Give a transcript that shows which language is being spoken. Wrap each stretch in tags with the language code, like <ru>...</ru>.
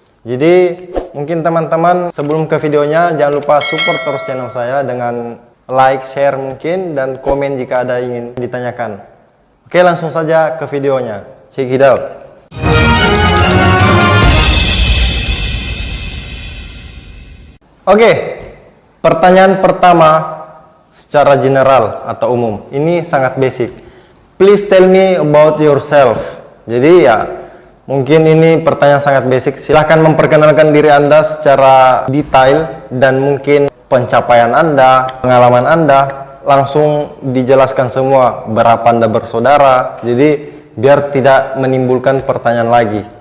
<id>Jadi mungkin teman-teman sebelum ke videonya jangan lupa support terus channel saya dengan like, share mungkin, dan komen jika ada ingin ditanyakan. Oke, langsung saja ke videonya.</id> <en>Check it out.</en> <id>Oke, pertanyaan pertama secara general atau umum. Ini sangat basic.</id> <en>Please tell me about yourself.</en> <id>Jadi ya, mungkin ini pertanyaan sangat basic. Silahkan memperkenalkan diri Anda secara detail dan mungkin pencapaian Anda, pengalaman Anda. Langsung dijelaskan semua, berapa Anda bersaudara. Jadi biar tidak menimbulkan pertanyaan lagi.</id>